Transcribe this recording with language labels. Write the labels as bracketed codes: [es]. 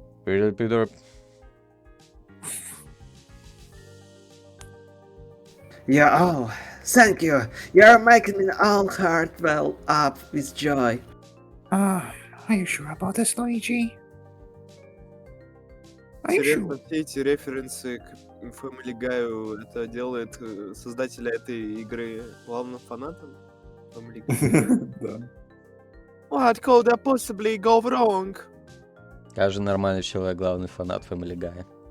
[en] Really, Peter? Yeah, oh, thank you. You're making me all heart well up with joy. Are you sure about this, Luigi? Are you [ru] Интересно, [en] sure? [ru] все эти референсы к Family Guy это делает создателя этой игры главным фанатом Family Guy. Да. [en] What could possibly go wrong? [ru] Каждый нормальный человек главный фанат Family Guy.